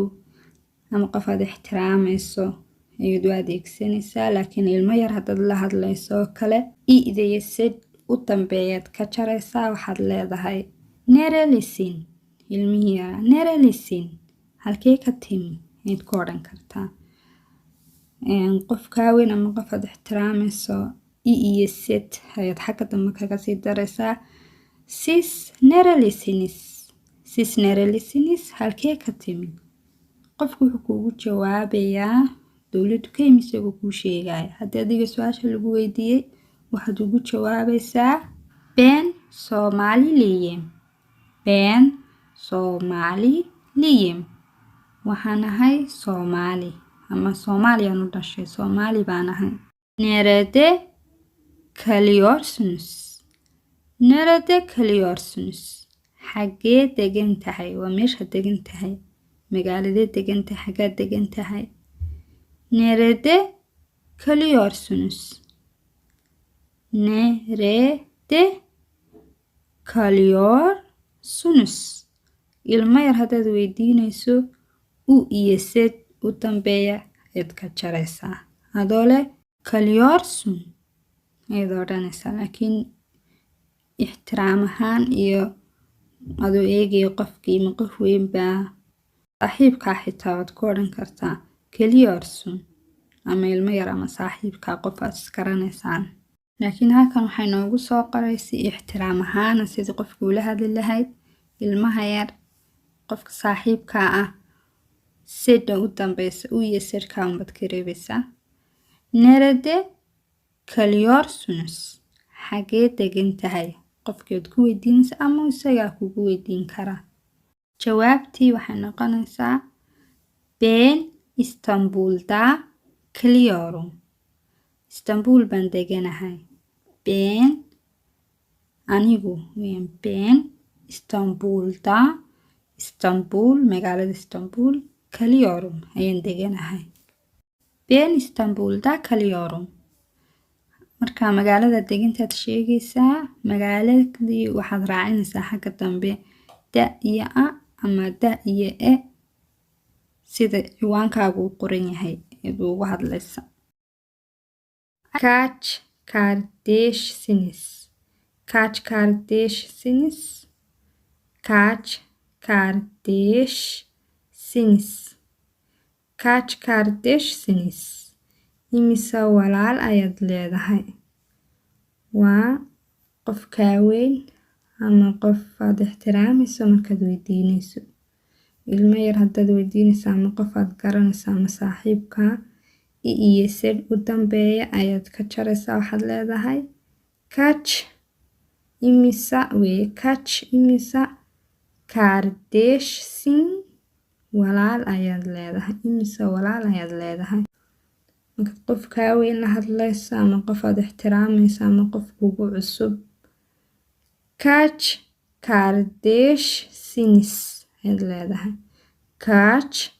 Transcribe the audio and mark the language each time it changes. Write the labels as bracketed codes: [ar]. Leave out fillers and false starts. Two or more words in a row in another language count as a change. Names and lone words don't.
[so] ama qof aad ixtiraamayso ayaad u adeegsanaysaa laakiin ilmo yar haddaad la hadlayso oo kale i'da iyo sid u dambeeyaad ka jaraysaa waxaad leedahay nerelisin ilmihii yaraa nerelisin halkee ka timi ayaad ku odhan kartaa qof kaa weyn ama qof aad ixtiraamayso iyo sid ayaad xagga dambe kaga sii daraysaa sis nerelisiniz halkee ka timi qofku wuxuu kuugu jawaabayaa dowladdu ka yimi isagoo kuu sheegaya haddii adiga su-aasha lagu weydiiyey waxaad ugu jawaabaysaa [tr] ben Somaliliyim ben Somaliliyim [so] waxaan ahay Soomaali ama Soomaaliyaan u dhashay Soomaali baan ahay [tr] nerede kalıyorsunuz nerede kalıyorsunuz [so] xagee degan tahay waa meesha degan tahay magaaladee degan tahay xagaa degan tahay [tr] nerede kalıyorsunuz nerede [so] kalıyorsunuz ilmo yar haddaad weydiinayso u iyo sed u dambeeya ayaad ka jaraysaa adoo leh kalıyorsun ayaad odhanaysaa laakiin ixtiraam ahaan iyo adoo eegaya qofkii ma qof weyn baa saaxiibkaa xitaa waad ku odhan kartaa kalıyorsun ama ilmo yar ama saaxiibkaa qof aad isgaranaysaan laakiin halkan waxay noogu soo qoraysay ixtiraam ahaana sidii qofka ula hadli lahayd ilmaha yar qofka saaxiibkaa ah sidha u dambeysa u iyo sidhkaa unbaad ka reebaysaa [tr] nerede kalıyorsunuz [so] xagee degan tahay qofkeed ku weydiinaysa ama isagaa kugu weydiin karaa jawaabtii waxay noqonaysaa ben [tr] İstanbul'da kalıyorum [so] İstanbul baan deganahay ben anigu [tr] ben İstanbul'da [so] İstanbul magaalada İstanbul kalıyorum ayaan deganahay [tr] ben İstanbul'da kalıyorum [so] marka magaalada degantaad sheegaysaa magaaladii waxaad raacinaysaa xagga dambe da iyo a ama da iyo e sida ciwaankaagu u qoran yahay eed ugu hadlaysa [tr] kaç kardeşsiniz kaç kardeşsiniz kaç kardeşsiniz kaç kardeşsiniz [so] imise walaal ayaad leedahay waa qof kaa weyn ama qof aad ixtiraamayso markaad weydiinayso ilmo yar haddaad weydiinayso ama qof aad garanayso ama saaxiibkaa iyo sed u dambeeya ayaad ka jaraysaa waxaad leedahay kaç imisa weye kaç imisa kardeşsin walaal ayaad leedahay imise walaal ayaad leedahay markaad qof kaa weyn la hadlayso ama qof aad ixtiraamayso ama qof kugu cusub [tr] kaç kardeşsiniz [so] ayaad leedahay kaç